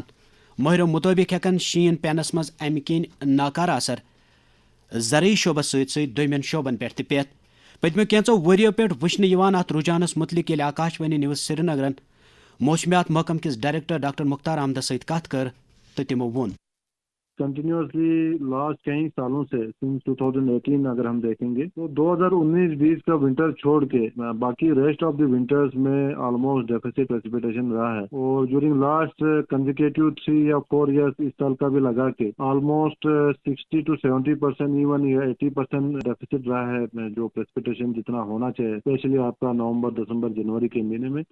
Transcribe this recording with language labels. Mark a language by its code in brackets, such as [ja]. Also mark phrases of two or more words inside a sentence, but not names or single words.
[ks] مٲہرو مُطٲبِق ہٮ۪کن شیٖن پینس منٛز امہِ کِنۍ ناکارٕ اثر زرعی شعبس سۭتۍ سۭتۍ دوٚیمٮ۪ن شعبن پٮ۪ٹھ تہِ پٮ۪تھ. پٔتمیو کینٛژو ؤرِیو پٮ۪ٹھ وٕچھنہٕ یِوان اتھ رُجحانس مُتعلق ییٚلہِ آکاشوانی نِوٕز سری نگرن موسمیات محکم کِس ڈائریکٹر ڈاکٹر مختار احمدس سۭتۍ کتھ کٔر تہٕ تِمو ووٚن [en] continuously last [ur] کئی سالوں سے سنس 2018 اگر ہم دیکھیں گے تو 2019-20 کا ونٹر چھوڑ کے باقی [en] rest of the winters [ur] میں [en] almost deficit precipitation [ur] رہا ہے. اور [en] during last consecutive [ur] 3 یا 4 ایئرس اس سال کا بھی لگا کے [en] almost 60 to 70% even 80% deficit [ur] رہا ہے جو پریسپیٹیشن جتنا ہونا چاہیے اسپیشلی آپ کا نومبر دسمبر جنوری کے مہینے میں.